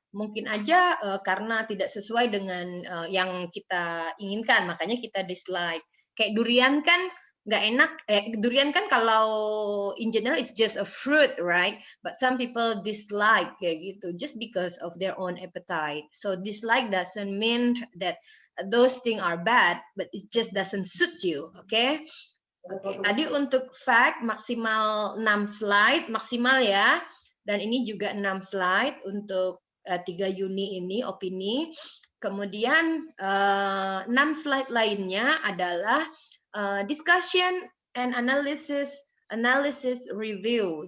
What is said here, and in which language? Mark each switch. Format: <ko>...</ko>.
<id>Mungkin aja karena tidak sesuai dengan yang kita inginkan, makanya kita dislike. Kayak durian kan nggak enak. Durian kan kalau</id> <en>in general it's just a fruit, right? But some people dislike</en> <id>kayak gitu</id> <en>just because of their own appetite. So dislike doesn't mean that those things are bad, but it just doesn't suit you, okay?</en> <id>Oke, tadi untuk fact maksimal 6 slide, maksimal ya. Dan ini juga 6 slide untuk 3 uni ini, opini. Kemudian 6 slide lainnya adalah</id> <en>discussion and analysis review.</en>